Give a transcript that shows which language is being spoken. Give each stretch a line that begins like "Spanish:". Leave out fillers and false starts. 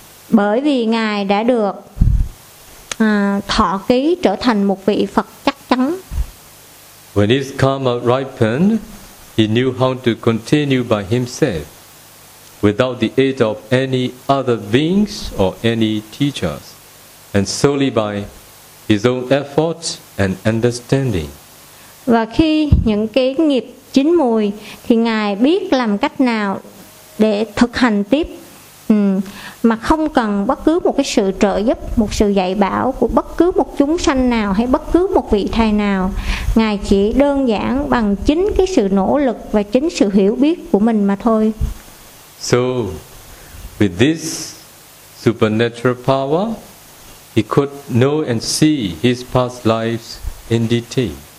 Vietnamese: Bởi vì ngài đã được thọ ký trở thành một vị Phật chắc chắn.
English: When his karma ripened, he knew how to continue by himself without the aid of any other beings or any teachers, and solely by his own effort and understanding.
Vietnamese: Và khi những cái nghiệp chín mùi thì ngài biết làm cách nào để thực hành tiếp mà không cần bất cứ một cái sự trợ giúp, một sự dạy bảo của bất cứ một chúng sanh nào hay bất cứ một vị thầy nào. Ngài chỉ đơn giản bằng chính cái sự nỗ lực và chính sự hiểu biết của mình mà thôi.
English: So, with this supernatural power, he could know and see his past lives in detail.